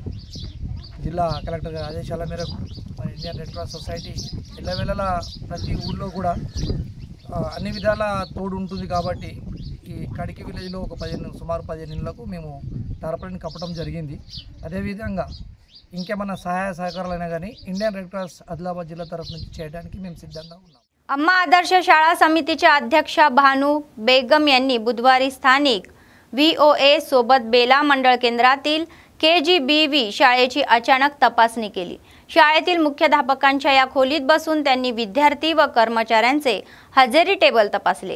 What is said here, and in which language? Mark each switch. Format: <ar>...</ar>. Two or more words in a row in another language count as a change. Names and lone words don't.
<te>జిల్లా కలెక్టర్ గారి ఆదేశాల మేరకు మరి ఇండియన్ రెడ్ క్రాస్ సొసైటీ ఎల్లవేళలా ప్రతి ఊళ్ళో కూడా అన్ని విధాల తోడు ఉంటుంది కాబట్టి ఈ కడికి విలేజ్లో సుమారు 15 ఇళ్లకు మేము టార్పాలిన్ కప్పడం జరిగింది. అదేవిధంగా ఇంకేమన్నా సహాయ సహకారాలైనా కానీ ఇండియన్ రెడ్ క్రాస్ ఆదిలాబాద్ జిల్లా తరఫు నుంచి చేయడానికి మేము सिद्धంగా ఉన్నాం.</te> <mr>अम्मा आदर्श शाळा समितीच्या अध्यक्षा भानू बेगम यांनी बुधवारी स्थानिक VOA सोबत बेला मंडळ केंद्रातील KGBV शाळेची अचानक तपासणी केली. शाळेतील मुख्याध्यापकांच्या या खोलीत बसून त्यांनी विद्यार्थी व कर्मचाऱ्यांचे हजेरी टेबल तपासले.</mr>